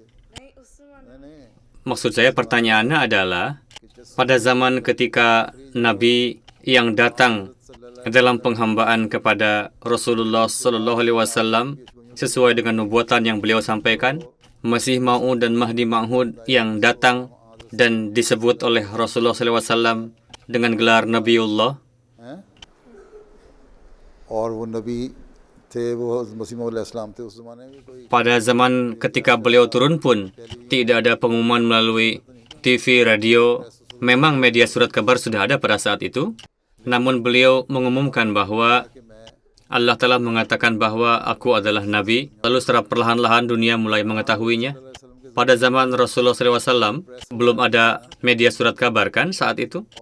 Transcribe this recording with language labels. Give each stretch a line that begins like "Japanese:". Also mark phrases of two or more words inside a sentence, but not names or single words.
Indonesian: Maksud saya pertanyaannya adalah pada zaman ketika Nabi yang datang dalam penghambaan kepada Rasulullah SAW sesuai dengan nubuatan yang beliau sampaikan, Masih Maud dan Mahdi Ma'hud yang datang dan disebut oleh Rasulullah SAW dengan gelar Nabiullah.
Urdu: हैं और वो नबी थे, वो मसीह मौद अलैहिस्सलाम थे उस ज़माने में कोई
Indonesian: Pada zaman ketika beliau turun pun tidak ada pengumuman melalui TV, radio. Memang media surat kabar sudah ada pada saat itu. Namun beliau mengumumkan bahwa Allah telah mengatakan bahwa aku adalah Nabi. Lalu secara perlahan-lahan dunia mulai mengetahuinya. Pada zaman Rasulullah SAW belum ada media surat kabar kan saat itu.